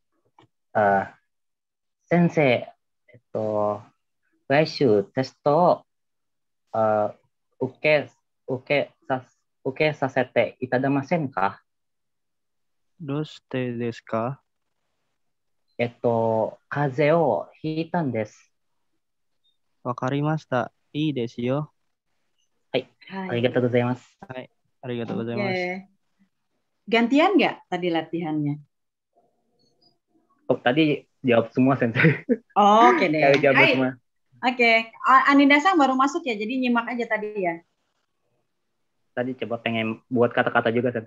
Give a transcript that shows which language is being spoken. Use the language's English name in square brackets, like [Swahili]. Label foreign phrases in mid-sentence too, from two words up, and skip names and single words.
[Japanese] 先生、来週テストを受け、受けさせていただけませんか？どうしてですか？風邪をひいたんです。わかりました。いいですよ。はい、ありがとうございます。はい、ありがとうございます。 [Indonesian] Oke. Gantian nggak tadi latihannya? Oh, tadi jawab semua, Sensei. Oke deh. Jawab Hai. semua. Oke. Anindasang baru masuk ya, jadi nyimak aja tadi ya. Tadi coba pengen buat kata-kata juga, Sensei.